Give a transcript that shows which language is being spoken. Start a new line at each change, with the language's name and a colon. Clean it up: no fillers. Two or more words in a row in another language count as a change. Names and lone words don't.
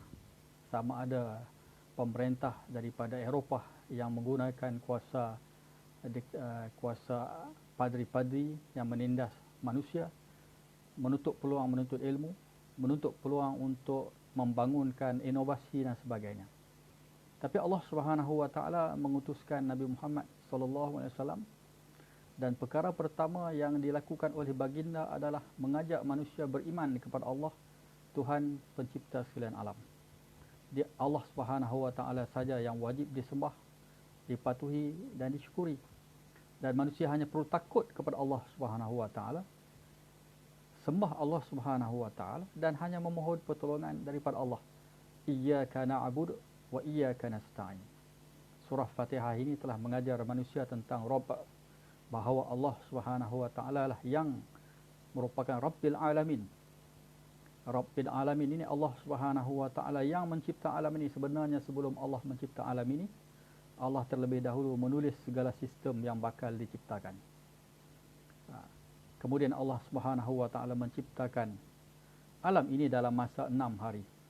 Malay: Sama ada pemerintah daripada Eropah yang menggunakan kuasa padri-padri yang menindas manusia, menutup peluang menuntut ilmu, menutup peluang untuk membangunkan inovasi dan sebagainya. Tapi
Arabic: الله سبحانه وتعالى
Malay: mengutuskan Nabi Muhammad
Arabic: صلى الله عليه وسلم,
Malay: dan perkara pertama yang dilakukan oleh baginda adalah mengajak manusia beriman kepada Allah, Tuhan pencipta sekalian alam.
Arabic: الله سبحانه وتعالى
Malay: saja yang wajib disembah, dipatuhi dan disyukuri. Dan manusia hanya perlu takut kepada
Arabic: الله سبحانه وتعالى,
Malay: sembah
Arabic: الله سبحانه وتعالى
Malay: dan hanya memohon pertolongan daripada Allah.
Arabic: إياك نعبد وإياك نستعين.
Malay: Surah Fatihah ini telah mengajar manusia tentang Rabb, bahawa
Arabic: الله سبحانه وتعالى
Malay: lah yang merupakan
Arabic: رب العالمين. رب العالمين
Malay: ini
Arabic: الله سبحانه وتعالى
Malay: yang mencipta alam ini. Sebenarnya sebelum Allah mencipta alam ini, Allah terlebih dahulu menulis segala sistem yang bakal diciptakan. Kemudian
Arabic: الله سبحانه وتعالى
Malay: menciptakan alam ini dalam masa 6 hari.